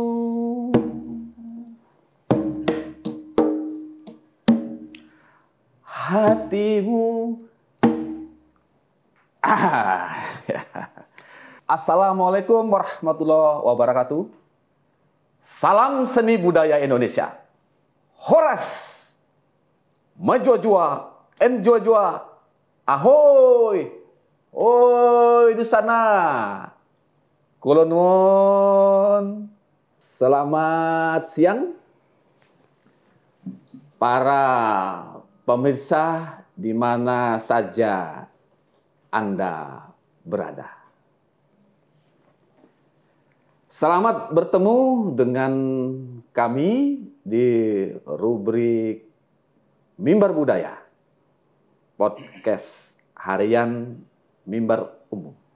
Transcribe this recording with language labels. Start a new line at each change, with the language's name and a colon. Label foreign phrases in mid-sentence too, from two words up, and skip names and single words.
Indonesian: Hatimu.
Arabic: السلام عليكم ورحمة الله وبركاته.
Indonesian: Salam seni budaya Indonesia. Horas,
Batak Karo: menjua-jua, enjua-jua, ahoy, oi di sana.
Javanese: Kula nuwun.
Indonesian: Selamat siang para pemirsa di mana saja Anda berada. Selamat bertemu dengan kami di rubrik Mimbar Budaya, podcast harian Mimbar Umum.